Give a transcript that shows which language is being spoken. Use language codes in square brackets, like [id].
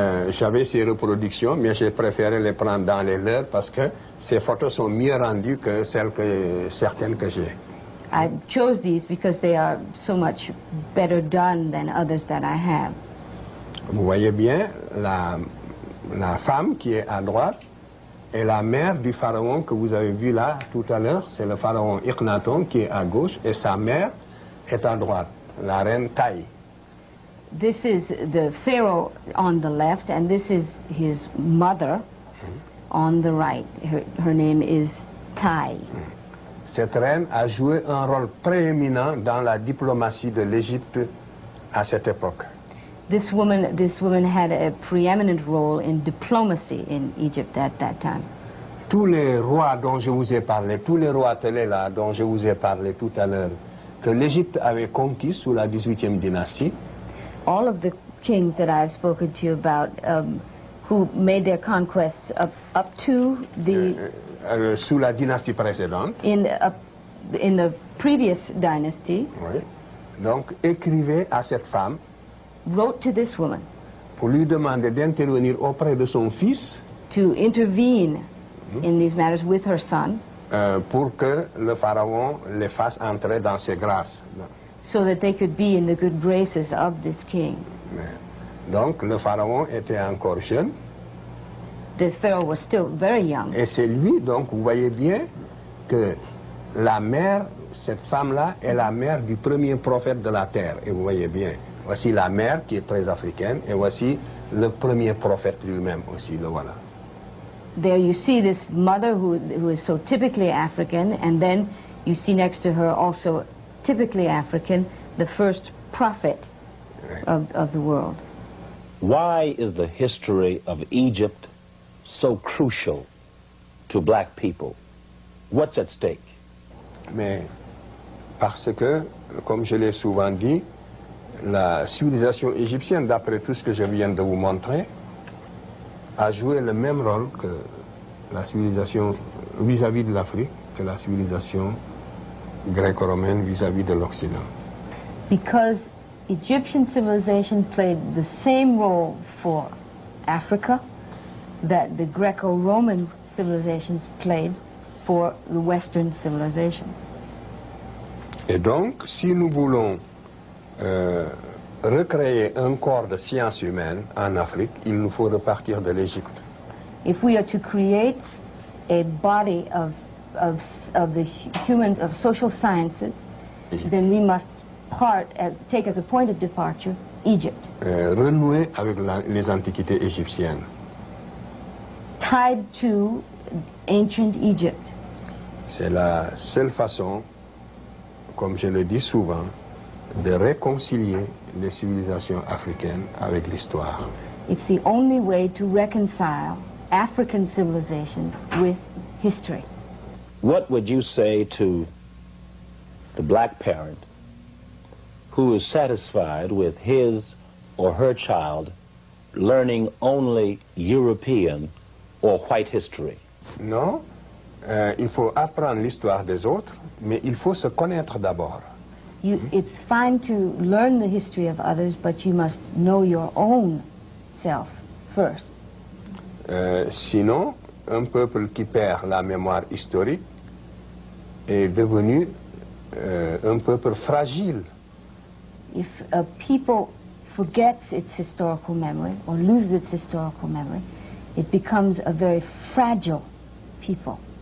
[fr] J'avais ces reproductions, mais j'ai préféré les prendre dans les leurs parce que ces photos sont mieux rendues que certaines que j'ai. [en] I chose these because they are so much better done than others that I have. [fr] Vous voyez bien, la femme qui est à droite est la mère du pharaon que vous avez vu là tout à l'heure. C'est le pharaon Akhenaton qui est à gauche et sa mère est à droite, la reine Taï. [en] This is the pharaoh on the left, and this is his mother on the right. Her name is Tai. [fr] Cette reine a joué un rôle prééminent dans la diplomatie de l'Égypte à cette époque. [en] This woman had a preeminent role in diplomacy in Egypt at that time. [fr] Tous les rois dont je vous ai parlé, tous les rois télé là dont je vous ai parlé tout à l'heure, que l'Égypte avait conquis sous la 18e dynastie, [en] All of the kings that I've spoken to you about, who made their conquests up to the [fr] sous la dynastie précédente, [en] in the previous dynasty, [fr] oui, donc écrivait à cette femme [en] wrote to this woman [fr] pour lui demander d'intervenir auprès de son fils [en] to intervene in these matters with her son, [fr] pour que le pharaon les fasse entrer dans ses grâces. [en] so that they could be in the good graces of this king. [fr] Donc le pharaon était encore jeune [en] This pharaoh was still very young. [fr] et c'est lui, donc vous voyez bien que la mère, cette femme-là est la mère du premier prophète de la terre. Et vous voyez bien, voici la mère qui est très africaine et voici le premier prophète lui-même aussi, le voilà. [en] There you see this mother who is so typically African, and then you see next to her also typically African, the first prophet of the world. Why is the history of Egypt so crucial to black people? What's at stake? [fr] Mais parce que, comme je l'ai souvent dit, la civilisation égyptienne, d'après tout ce que je viens de vous montrer, a joué le même rôle que la civilisation vis-à-vis de l'Afrique, que la civilisation gréco-romaine vis-à-vis de l'Occident. [en] Because Egyptian civilization played the same role for Africa that the Greco-Roman civilizations played for the Western civilization. [fr] Et donc, si nous voulons recréer un corps de sciences humaines en Afrique, il nous faut repartir de l'Égypte. [en] If we are to create a body of the humans, of social sciences, then we must take as a point of departure Egypt. [fr] Renouer avec les antiquités égyptiennes. [en] Tied to ancient Egypt. [fr] C'est la seule façon, comme je le dis souvent, de réconcilier les civilisations africaines avec l'histoire. [en] It's the only way to reconcile African civilizations with history. What would you say to the black parent who is satisfied with his or her child learning only European or white history? [fr] Non, il faut apprendre l'histoire des autres, mais il faut se connaître d'abord. [en] It's fine to learn the history of others, but you must know your own self first. [fr] Sinon, un peuple qui perd la mémoire historique est devenu un peuple fragile. [en] If a people forgets its historical memory or loses its historical memory, it becomes a very fragile people.